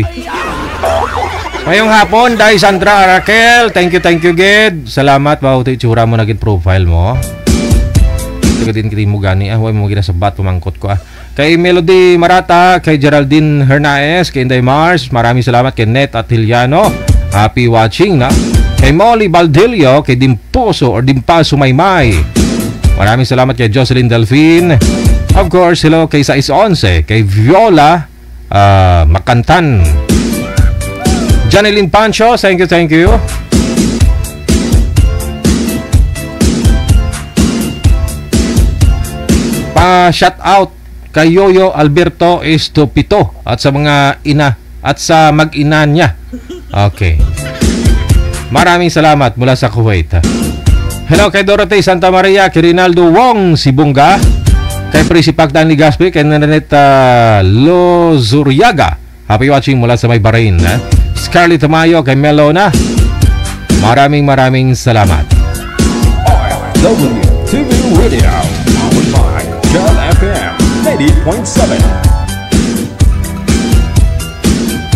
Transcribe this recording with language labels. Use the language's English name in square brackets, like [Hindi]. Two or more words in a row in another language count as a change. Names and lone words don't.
[Filipino] Ngayong hapon, Day Sandra Raquel. [English] Thank you, Ged. [Filipino] Salamat, bawat itsura mo naging profile mo. [Hiligaynon] Taga din kiti mo gani. [Filipino] Huwag mo ginasabat, [Hiligaynon] pumangkot ko [Filipino] Kay Melody Marata, kay Geraldine Hernaez, kay Inday Mars, maraming salamat. Kay Net Atiliano, [English] happy watching na. [Filipino] Kay Molly Baldillo, kay Dimposo or Dimpaso Maymay, maraming salamat. Kay Jocelyn Delphine, [English] of course, [Filipino] hello kay 611, kay Viola Makantan, Janeline Pancho, [English] thank you. [Filipino] Pa-shout out kay Yoyo Alberto Estopito at sa mga ina at sa mag-ina niya. Okay. Maraming salamat mula sa Kuwait. Hello kay Dorothy Santa Maria, kay Rinaldo Wong Sibunga, kay Principal Dan Ligaspi, kay Naneta Lozuriaga. [English] Happy watching [Filipino] mula sa may Bahrain. Scarlett Tamayo, kay Melona. Maraming salamat. [English] OFW TV Radio, powered by Girl FM 90.7.